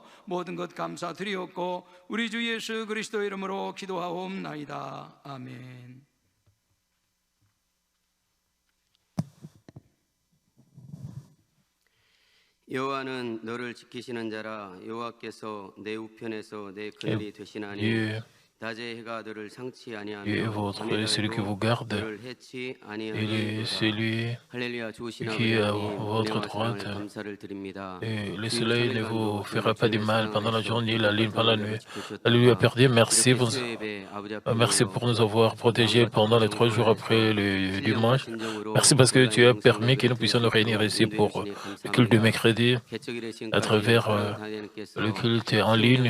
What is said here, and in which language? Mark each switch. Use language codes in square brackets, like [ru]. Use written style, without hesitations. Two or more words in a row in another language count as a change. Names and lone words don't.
[ko] 모든 것 감사드리옵고 우리 주 예수 그리스도 이름으로 기도하옵나이다. 아멘. 여호와는 너를 지키시는 자라. 여호와께서 내 우편에서 내 그늘이 되시나니 [fr] Dieu, [ko] 낮에 해가 너를 상치 [fr] Dieu est [ko] 아니하며 [fr] votre, [ko] 밤에 [fr] celui qui [ko] 달도 [fr] vous garde. [ko] 너를 해치 [fr] Il est [ko] 아니하니이다. [fr] celui [ko] 할렐루야. 좋으신 [fr] qui est à [ko] 아버지 [fr] votre [ko] 은혜와 사랑을 [fr] droite. [ko] 감사를 드립니다. [fr] Et le soleil ne vous fera pas du mal pendant la journée, la lune pendant la nuit. Alléluia, Père Dieu, merci pour nous avoir protégés pendant les 3 jours après le dimanche. Merci parce que tu as permis que nous puissions nous réunir ici pour le culte de mercredi, à travers le culte en ligne.